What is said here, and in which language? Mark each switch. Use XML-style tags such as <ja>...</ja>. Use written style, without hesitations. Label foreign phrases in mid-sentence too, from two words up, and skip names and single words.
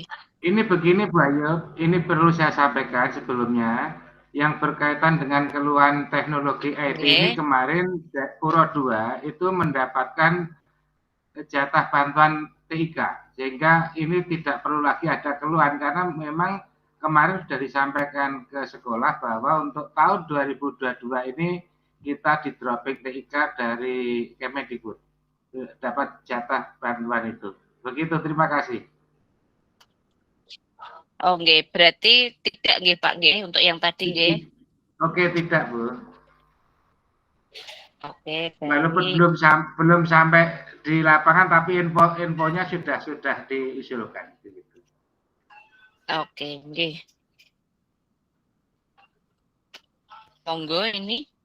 <id>Ini begini Bu Ayu, ini perlu saya sampaikan sebelumnya yang berkaitan dengan keluhan teknologi IT ini kemarin Puro 2 itu mendapatkan jatah bantuan TIK sehingga ini tidak perlu lagi ada keluhan karena memang kemarin sudah disampaikan ke sekolah bahwa untuk tahun 2022 ini kita di dropping TIK dari Kemendikbud dapat jatah bantuan itu. Begitu, terima kasih. Oh, nggih, berarti tidak nggih Pak nggih untuk yang tadi nggih. Oke, tidak, Bu. Oke, Walaupun baik. belum sampai di lapangan tapi infonya sudah diusulkan begitu. Oke, nggih. Monggo ini.</id>